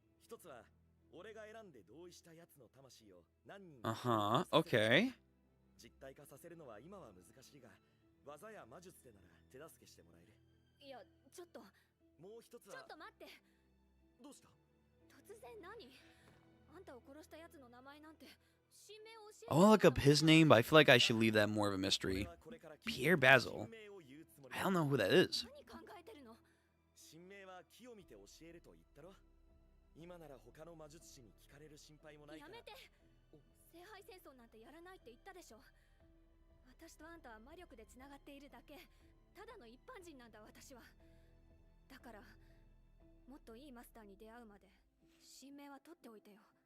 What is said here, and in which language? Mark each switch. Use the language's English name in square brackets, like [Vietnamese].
[Japanese] 1つは俺が選んで同意したやつの魂を何人か [English] Okay. [Japanese] 実体化させるのは今は難しいが、技や魔術でなら手助けしてもらえる。いや、ちょっと。もう一つは。ちょっと待って。どうした？突然何？あんたを殺したやつの名前なんて。 [English] I want to look up his name, but I feel like I should leave that more of a mystery. Pierre Basil? I don't know who that is. [Japanese] 神明は木を見て教えると言ったろ。今なら他の魔術師に聞かれる心配もないから。やめて。聖杯戦争なんてやらないって言ったでしょ。私とあんたは魔力でつながっているだけ。ただの一般人なんだ私は。だからもっといいマスターに出会うまで神明は取っておいてよ。